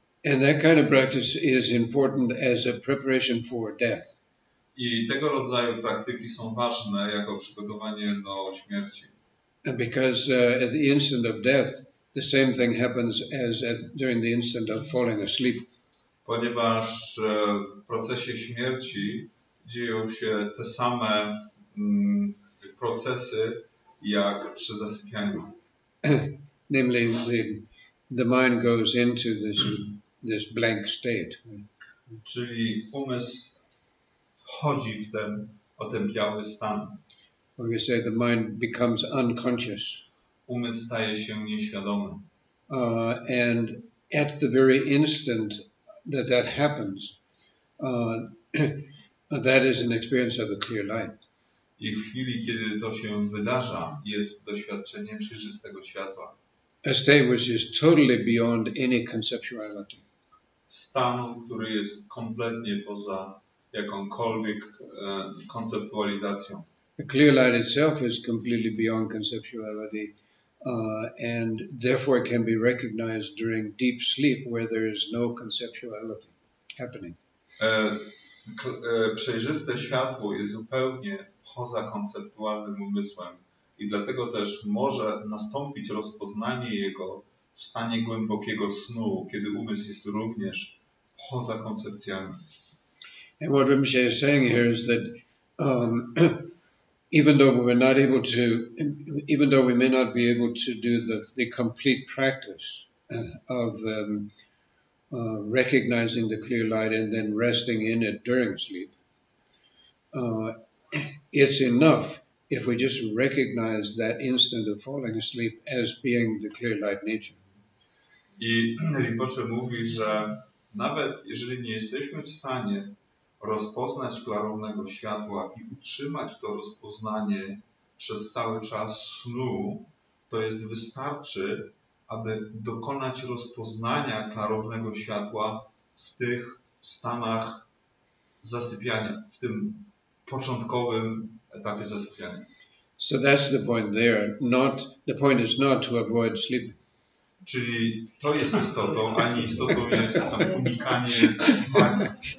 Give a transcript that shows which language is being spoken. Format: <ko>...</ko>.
<en>And that kind of practice is important as a preparation for death.</en> <pl>I tego rodzaju praktyki są ważne jako przygotowanie do śmierci.</pl> <en>Because at the instant of death, the same thing happens as during the instant of falling asleep.</en> <pl>Ponieważ w procesie śmierci dzieją się te same procesy jak przy zasypianiu.</pl> <en>Namely, the mind goes into this blank state.</en> <pl>Czyli umysł wchodzi w ten otępiały stan.</pl> <en>Or we say the mind becomes unconscious.</en> <pl>Umysł staje się nieświadomy.</pl> <en>And at the very instant that happens, that is an experience of a clear light.</en> <pl>I w chwili, kiedy to się wydarza, jest doświadczenie przejrzystego światła.</pl> <en>A state which is totally beyond any conceptuality.</en> <pl>Stan, który jest kompletnie poza jakąkolwiek konceptualizacją.</pl> <en>The clear light itself is completely beyond conceptuality, and therefore it can be recognized during deep sleep where there is no conceptuality happening.</en> <pl>Przejrzyste światło jest zupełnie poza konceptualnym umysłem i dlatego też może nastąpić rozpoznanie jego w stanie głębokiego snu, kiedy umysł jest również poza koncepcjami.</pl> <en>And what Rinpoche is saying here is that even though we may not be able to do the complete practice of recognizing the clear light and then resting in it during sleep, it's enough if we just recognize that instant of falling asleep as being the clear light nature.</en> <pl>I Rinpoche mówi, że nawet jeżeli nie jesteśmy w stanie rozpoznać klarownego światła i utrzymać to rozpoznanie przez cały czas snu, to jest wystarczy, aby dokonać rozpoznania klarownego światła w tych stanach zasypiania, w tym początkowym etapie zasypiania.</pl> <en>So that's the point there. The point is not to avoid sleep.</en> <pl>Czyli to jest istotą, a nie istotą jest tam unikanie spania.</pl>